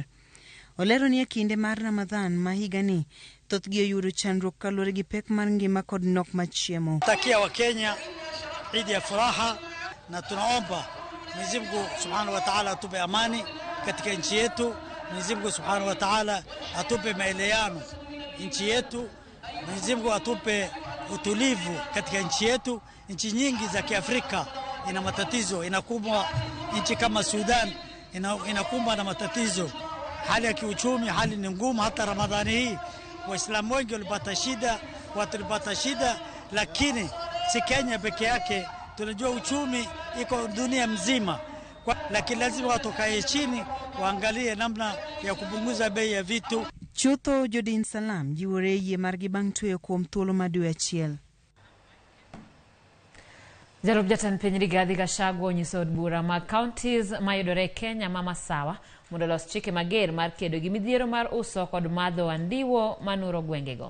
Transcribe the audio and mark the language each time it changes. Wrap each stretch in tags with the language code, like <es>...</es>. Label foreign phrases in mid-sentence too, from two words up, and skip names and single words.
<luo>Olero ni kinde mar Ramadhan ma higani thothgi oyudo chandruok kaluwore gi pek mar ngima kod nok machiemo.</luo> <sw>Takia wa Kenya Idi ya furaha na tunaomba Mwenyezi Mungu</sw> <ar>سبحانه وتعالى</ar> <sw>atupe amani katika nchi yetu. Mwenyezi Mungu</sw> <ar>سبحانه وتعالى</ar> <sw>atupe maelewano nchi yetu. Mwenyezi Mungu atupe utulivu katika nchi yetu. Nchi nyingi za Kiafrika ina matatizo, inakumbwa nchi kama Sudan inakumbwa na matatizo. Hali ya kiuchumi, hali ni ngumu. Hata Ramadhani hii Waislamu wengi walipata shida, watu walipata shida, lakini si Kenya peke yake. Tunajua uchumi iko dunia mzima, lakini lazima watu kae chini waangalie namna ya kupunguza bei ya vitu.</sw> <luo>Chutho Jodin Salam jiwore yie margi bang' tweyo kuom thuolo ma dwe achiel. Jalup jatend piny Rigathi Gachagua onyiso od bura mag counties mayudore Kenya ma masawa mondo los chike mager mar kedo gi midhiero mar uso kod madho andiwo manuro gwengego.</luo>